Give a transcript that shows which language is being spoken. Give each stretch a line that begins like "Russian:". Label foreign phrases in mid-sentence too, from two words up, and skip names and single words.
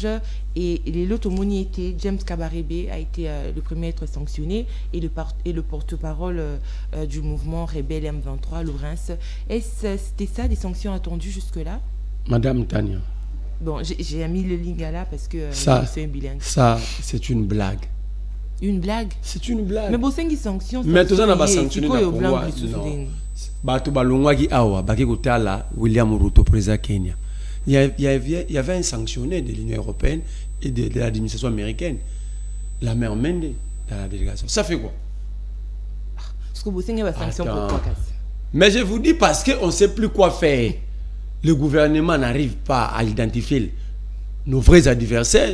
French: Et l'autre était James Kabarebe a été le premier à être sanctionné et le porte-parole du mouvement rebelle M23, Laurence. C'était ça, des sanctions attendues jusque-là? Madame Tania. Bon, j'ai mis le link là parce que c'est un bilingue. Ça, c'est une blague. Une blague? C'est une blague. Mais bon, c'est une sanction. Mais tout ça n'a pas sanctionné la Congo. Non.
Lingala: Bato balongwagi awa, baki kotala William Ruto, président Kenya.
French: Il y avait un sanctionné de l'Union européenne et de l'administration américaine. La mère Mende dans la délégation. Ça fait quoi? Parce que vous savez, il y a des sanctions pour quoi? Mais je vous dis parce qu'on ne sait plus quoi faire. Le gouvernement n'arrive pas à identifier nos vrais adversaires.